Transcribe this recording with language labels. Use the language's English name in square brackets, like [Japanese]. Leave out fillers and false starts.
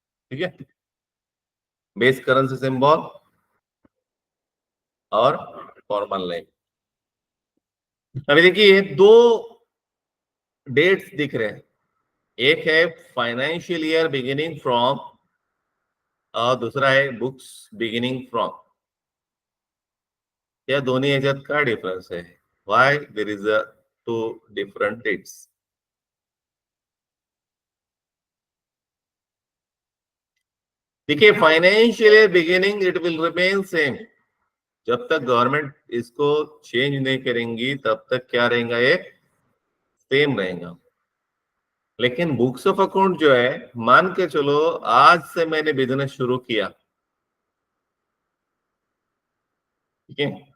[Hindi] ठीक है? Base currency symbol और फॉर्मल नेम। अभी देखिए दो डेट्स दिख रहे हैं, एक है फाइनेंशियल ईयर बिगिनिंग फ्रॉम और दूसरा है बुक्स बिगिनिंग फ्रॉम। या दोनों एजत का डिफरेंस है? [English] Why there is a two different dates? [Hindi] देखिए financial year beginning [English] It will remain same. [Hindi] जब तक गवर्नमेंट इसको चेंज नहीं करेंगी तब तक क्या रहेगा? ये सेम रहेगा। लेकिन बुक्स ऑफ अकाउंट जो है, मान के चलो आज से मैंने बिजनेस शुरू किया, ठीक है?